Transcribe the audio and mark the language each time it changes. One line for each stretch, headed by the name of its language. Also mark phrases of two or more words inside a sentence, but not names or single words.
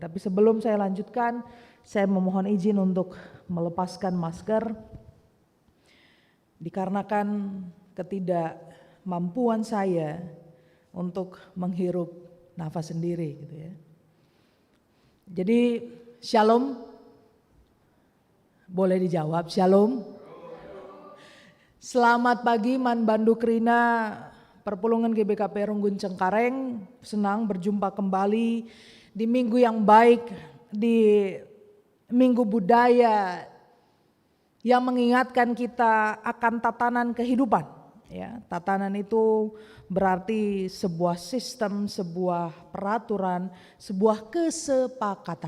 Indonesian: Tapi sebelum saya lanjutkan, saya memohon izin untuk melepaskan masker. Dikarenakan ketidakmampuan saya untuk menghirup nafas sendiri gitu ya. Jadi shalom. Boleh dijawab shalom. Selamat pagi
Batak Karo: Man Banduk Rina,
Indonesian: Perpulungan GBKP Runggun Cengkareng. Senang berjumpa kembali di minggu yang baik, di minggu budaya yang mengingatkan kita akan tatanan kehidupan. Ya, tatanan itu berarti sebuah sistem, sebuah peraturan, sebuah kesepakatan.